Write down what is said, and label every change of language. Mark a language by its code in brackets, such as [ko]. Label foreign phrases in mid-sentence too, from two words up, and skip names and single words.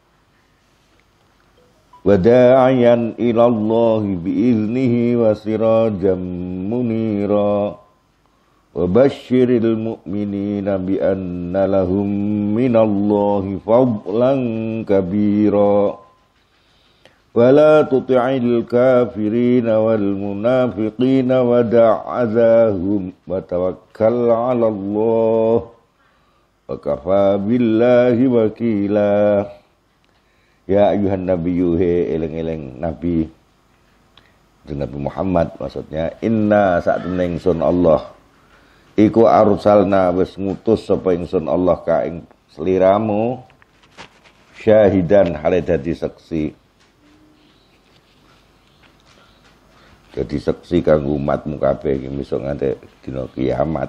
[ar] وَدَاعِيًا إِلَى اللَّهِ بِإِذْنِهِ وَسِرَاجًا مُنِيرًا وَبَشِّرِ الْمُؤْمِنِينَ بِأَنَّ لَهُمْ مِنَ اللَّهِ فَضْلًا كَبِيرًا وَلَا تُطِعِ الْكَافِرِينَ وَالْمُنَافِقِينَ وَدَعْ أَذَاهُمْ وَتَوَكَّلْ عَلَى اللَّهِ وَكَفَى بِاللَّهِ وَكِيلًا. يَا أَيُّهَا النَّبِيُّ, [jv] he eleng-eleng nabi, Nabi Muhammad maksudnya, inna saat ingsun Allah iku arsalna wis ngutus sapa ingsun Allah ka ing sliramu syahidan hale dadi saksi, [id] jadi saksi [jv] kanggo umatmu kabeh iki iso nganti dina kiamat.